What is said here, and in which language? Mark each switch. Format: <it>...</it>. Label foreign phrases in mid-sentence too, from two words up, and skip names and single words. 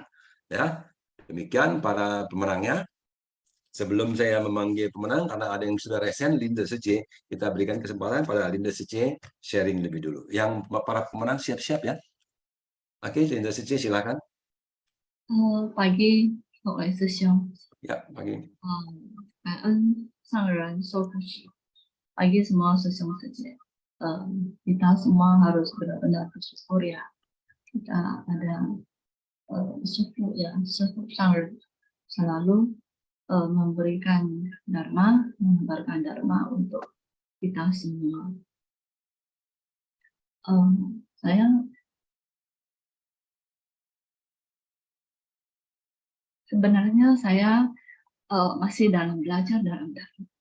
<id>Ya, demikian para pemenangnya. Sebelum saya memanggil pemenang, karena ada yang sudah resen, Linda Sece, kita berikan kesempatan pada Linda Sece sharing lebih dulu. Yang para pemenang siap-siap, ya. Oke, Linda Sece, silakan. Pagi,</id> <zh>各位师兄。</zh> <id>Ya, pagi.</id> <zh>感恩上人授福喜。</zh> <id>Pagi semua</id> <zh>师兄师姐。</zh> <id>kita semua harus benar-benar bersyukur, ya. Kita ada sefu, ya,</id> <zh>师父上人</zh> <id>selalu memberikan dharma, menyebarkan dharma untuk kita semua. Saya sebenarnya masih dalam belajar dalam dharma.</id>